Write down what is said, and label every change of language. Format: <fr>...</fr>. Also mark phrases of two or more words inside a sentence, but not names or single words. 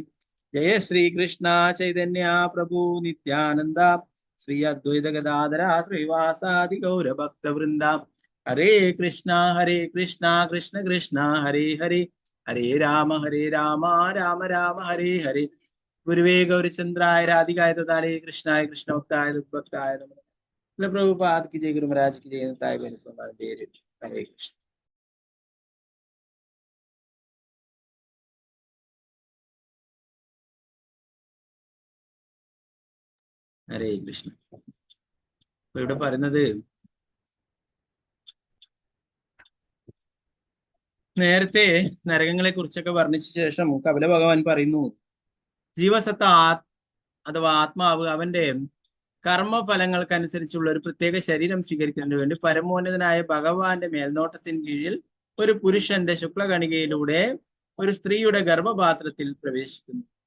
<sa>ജയ ശ്രീകൃഷ്ണ ചൈതന്യ പ്രഭു നിത്യാനന്ദ ശ്രീ അദ്വൈത ഗദാധര ശ്രീവാസാദി ഗൗരഭക്തവൃന്ദ. ഹരേ കൃഷ്ണ കൃഷ്ണ കൃഷ്ണ ഹരേ ഹരേ, ഹരേ രാമ രാമ രാമ ഹരേ ഹരേ. ഗുരുവേ ഗൗരചന്ദ്രായ രാധികായ തഥാലേ കൃഷ്ണായ കൃഷ്ണഭക്തായ ഭക്തായ നമഃ.</sa> <hi>പ്രഭുപാദ് की जय, गुरु महाराज की जय. हरे कृष्ण.</hi> <sa>ഹരേ കൃഷ്ണ.</sa> <ml>അപ്പൊ ഇവിടെ പറയുന്നത് നേരത്തെ നരകങ്ങളെ കുറിച്ചൊക്കെ വർണ്ണിച്ച ശേഷം കപില ഭഗവാൻ പറയുന്നു, ജീവസത്ത അഥവാ ആത്മാവ് അവന്റെ കർമ്മഫലങ്ങൾക്കനുസരിച്ചുള്ള ഒരു പ്രത്യേക ശരീരം സ്വീകരിക്കുന്നതിന് വേണ്ടി പരമോന്നതനായ ഭഗവാന്റെ മേൽനോട്ടത്തിന് കീഴിൽ ഒരു പുരുഷന്റെ ശുക്ലകണികയിലൂടെ ഒരു സ്ത്രീയുടെ ഗർഭപാത്രത്തിൽ പ്രവേശിക്കുന്നു.</ml>